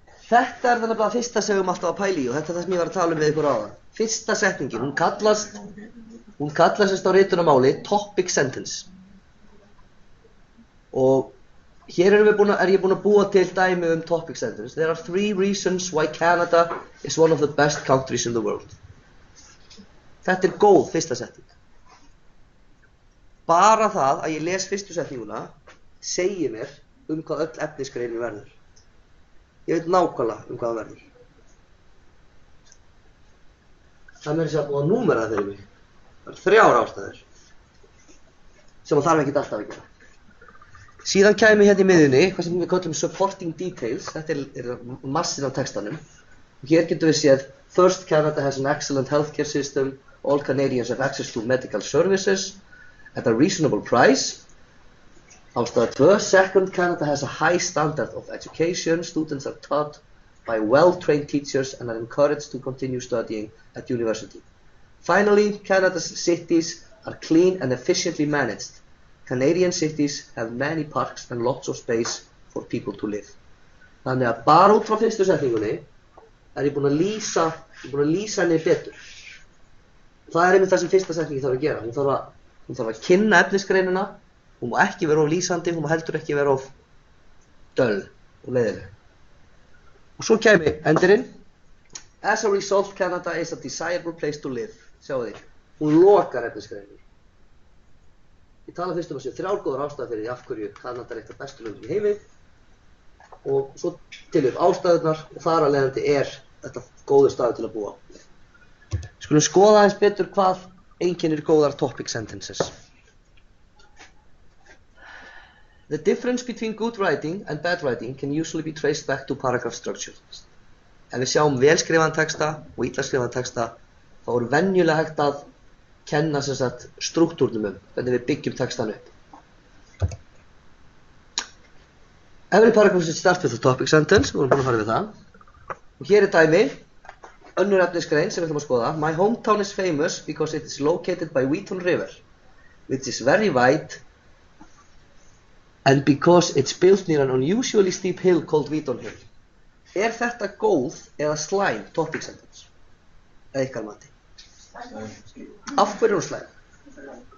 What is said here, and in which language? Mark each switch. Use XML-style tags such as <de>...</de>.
<is>Þetta er þannig að fyrsta sem við erum alltaf að pæla í og þetta er það sem ég var að tala um við ykkur áðan. Fyrsta setningin, hún kallast á ritunarmáli topic sentence. Og hér er ég búinn að búa til dæmi topic sentence.</is> <en>There are 3 reasons why Canada is one of the best countries in the world.</en> <is>Þetta er góð fyrsta setning. Bara það að ég les fyrstu setninguna segir mér hvað öll efnisgreinin verður. Ég veit nákvæmlega hvað það verður. Það meira sér að búið að númera það fyrir mig. Það eru 3 ástæður sem það þarf ekkert alltaf að gera. Síðan kæmi hérna í miðjunni, hvað sem við kallum supporting details, þetta er massin af textanum. Og hér getum við séð,</is> <en>first, Canada has an excellent healthcare system, all Canadians have access to medical services at a reasonable price.</en> <is>Ástæða 2,</is> <en>second, Canada has a high standard of education, students are taught by well-trained teachers and are encouraged to continue studying at university. Finally, Canada's cities are clean and efficiently managed. Canadian cities have many parks and lots of space for people to live.</en> <is>Þannig að bara út frá fyrstu setningunni er ég búinn að lýsa henni betur. Það er einmitt það sem fyrsta setningi þarf að gera. Hún þarf að kynna efnisgreinina, hún má ekki vera of lýsandi, hún má heldur ekki vera of döll og leiðileg. Og svo kæmi endurinn.</is> <en>As a result, Canada is a desirable place to live.</en> <is>Sjáu því, hún lokar efnisgreininni. Ég tala fyrst að séu 3 góðar ástæður fyrir því af hverju Kanada er eitt af bestu löndum í heimi og svo til upp ástæðurnar og þar af leiðandi er þetta góður staður til að búa. Skulum skoða aðeins betur hvað einkennir góðar topic sentences.</is> <en>The difference between good writing and bad writing can usually be traced back to paragraph structure.</en> <is>Ef við sjáum velskrifaðan texta og illa skrifaðan texta þá er venjulega hægt að kenna sem sagt struktúrnum hvernig við byggjum textan upp.</is> <en>Every paragraph should start with a topic sentence,</en> <is>við vorum búin að fara við það. Og hér er dæmi, önnur efnisgrein sem við ætlum að skoða.</is> <en>My hometown is famous because it is located by Wheaton River, which is very wide, and because it's built near an unusually steep hill called Wheaton Hill.</en> <is>Er þetta góð eða slæm topic sentence? Eða ykkar mati? Af hverju er hún slæm?</is>